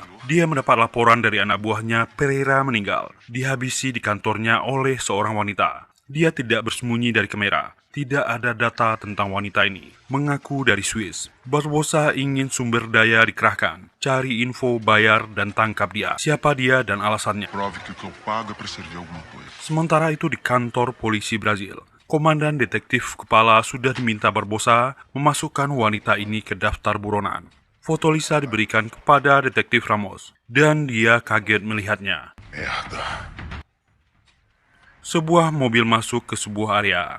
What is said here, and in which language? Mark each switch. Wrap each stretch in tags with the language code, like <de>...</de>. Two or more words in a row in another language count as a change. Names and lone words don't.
<id>Dia mendapat laporan dari anak buahnya Pereira meninggal. Dihabisi di kantornya oleh seorang wanita. Dia tidak bersembunyi dari kamera. Tidak ada data tentang wanita ini. Mengaku dari Swiss. Barbosa ingin sumber daya dikerahkan. Cari info, bayar, dan tangkap dia. Siapa dia dan alasannya.</id> <pt>Prove que o que eu pago é para servir alguma coisa.</pt> <id>Sementara itu di kantor polisi Brazil. Komandan detektif kepala sudah diminta Barbosa memasukkan wanita ini ke daftar buronan. Foto Lisa diberikan kepada detektif Ramos, dan dia kaget melihatnya. Merda. Sebuah mobil masuk ke sebuah area.</id>